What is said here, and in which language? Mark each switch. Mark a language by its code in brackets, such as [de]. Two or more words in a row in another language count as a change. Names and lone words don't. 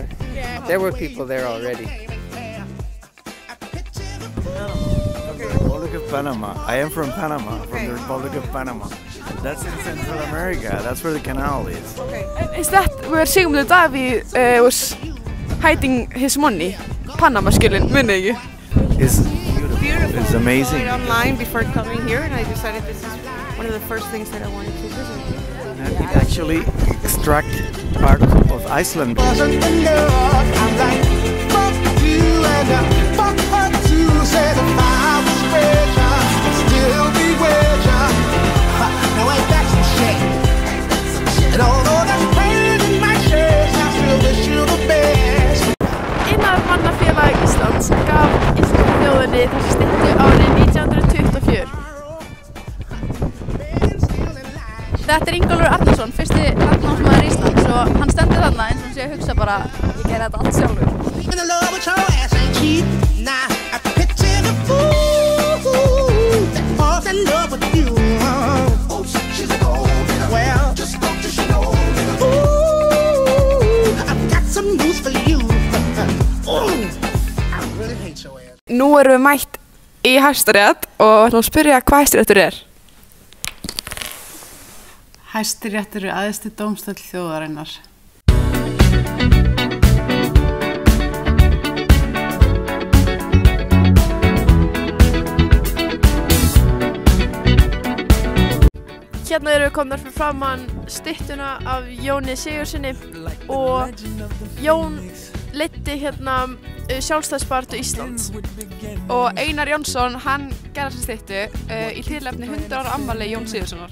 [en] There were people there already. Republic of Panama. I am from Panama, from the Republic of Panama. That's in Central America. That's where the canal is. Okay. And is that where Sigmundur Davíð was hiding his money? [is] Panama-skjölin, minni ekki? [en] It's beautiful. It's amazing. I saw it online before coming here, and I decided this is one of the first things that I wanted to visit. And it actually extract part of Iceland. Wasn't enough. I'm like, fuck you and fuck her too. Said if I was richer, I'd still be with you. Now ain't that some shit? And although there's pain in my chest, I still wish you the best. [is] Iðnaðarmannafélag Íslands gaf íslensku þjóðinni þessa styttu árið 1924. Þetta Ingólfur Arnarsson, fyrsti landnámsmaður Íslands og hann stendur þarna eins og sé að hugsa bara ég ger þetta allt sjálfur. [en] In love with your ass ain't cheap. Nah, I picture the fool that falls in love with you. Oh, she's a gold digger. Well, just don't you know. Ooh, I've got some news for you. I really hate your ass. [is] Nú erum við mætt í Hæstarétt og ætlum að spyrja hvað Hæstaréttur er. Hæstiréttur er æðsti dómstóll þjóðarinnar. Hérna erum við komnar fyrir framann styttuna af Jóni Sigurðssyni og Jón leiddi hérna sjálfstæðisbaráttu Íslands og Einar Jónsson hann gerði þessa styttu í tilefni 100 ára afmæli Jóns Sigurðssonar.